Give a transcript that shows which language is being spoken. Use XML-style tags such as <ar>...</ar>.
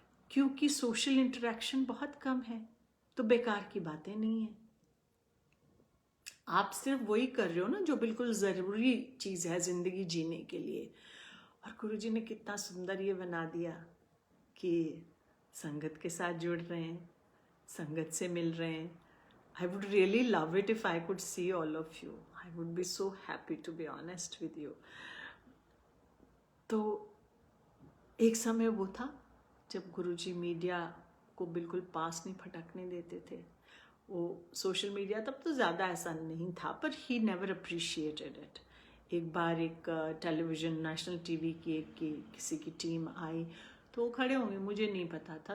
<hi>क्योंकि social interaction बहुत कम है, तो बेकार की बातें नहीं है। आप सिर्फ वही कर रहे हो ना जो बिल्कुल ज़रूरी चीज़ है ज़िंदगी जीने के लिए। और गुरुजी ने कितना सुंदर ये बना दिया कि संगत के साथ जुड़ रहे हैं, संगत से मिल रहे हैं।</hi> <en>I would really love it if I could see all of you. I would be so happy to be honest with you.</en> <hi>तो एक समय वो था जब गुरुजी मीडिया को बिल्कुल पास नहीं फटकने देते थे। वो सोशल मीडिया तब तो ज़्यादा ऐसा नहीं था, पर</hi> <en>He never appreciated it.</en> <hi>एक बार एक टेलीविज़न, नेशनल टीवी की किसी की टीम आई, तो वो खड़े होंगे, मुझे नहीं पता था।</hi>